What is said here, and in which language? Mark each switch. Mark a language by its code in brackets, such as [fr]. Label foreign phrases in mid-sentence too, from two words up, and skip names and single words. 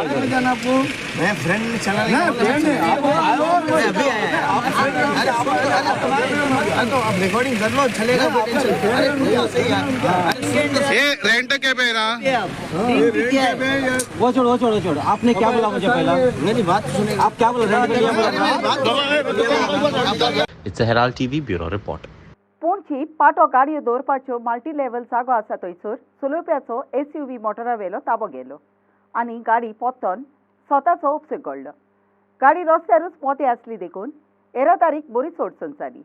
[hi] मैं फ्रेंड में चला नहीं, अभी आया। तो आप रिकॉर्डिंग कर लो, चलेगा। ये रेंट कैब है ना? वो छोड़ो। आपने क्या बोला मुझे पहला? मेरी बात सुने। आप क्या बोला? [en] It's a Herald TV Bureau Report. [kok] पणजी पाटो गाडयो दवरपाच्यो मल्टी लेवल जागो आसा थंयसर चलोवप्याचो SUV मोटरावेलो ताबो गेलो आनी गाडी पोत्तोन स्वताचो उपसक घडलो। गाडी रस्त्यारूच मोती आसली देखून येरादारीक बरीच अडचण जाली।